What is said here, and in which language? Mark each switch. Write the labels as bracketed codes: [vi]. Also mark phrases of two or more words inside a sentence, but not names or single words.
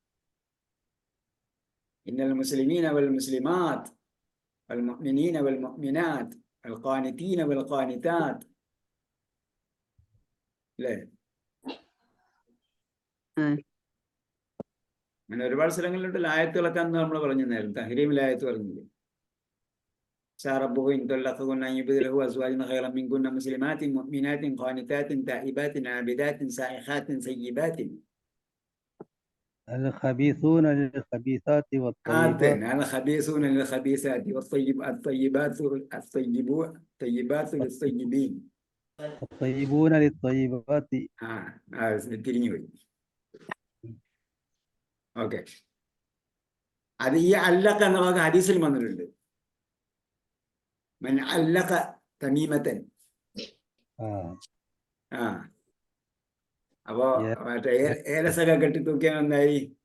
[ar] إن المسلمين والمسلمات والمؤمنين والمؤمنات والقانتين والقانتات. [ml] അല്ലേ? അങ്ങനെ ഒരുപാട് സ്ഥലങ്ങളിലോട്ട് ആയത്തുകളൊക്കെ അന്ന് നമ്മൾ പറഞ്ഞു നേരം. തഹ്രീമിൽ ആയത്ത് പറഞ്ഞില്ലേ? [ar] ربه إن طلقكن أن يبدله أزواجا خيرا منكن مسلمات مؤمنات قانتات تائبات عابدات سائحات سيبات. الخبيثون للخبيثات والطيبات. الخبيثون للخبيثات الطيبات للطيبين. الطيبون للطيبات. [ml] തിരിഞ്ഞു പോയി. ഓക്കെ. അത് ഈ അല്ലഖ എന്ന വാക്ക് ഹദീസിൽ വന്നിട്ടുണ്ട്. [ar] من علق تميمة. [ml] അപ്പോ മറ്റേ ഏലസൊക്കെ കെട്ടിത്തൂക്കിയാൽ എന്തായി?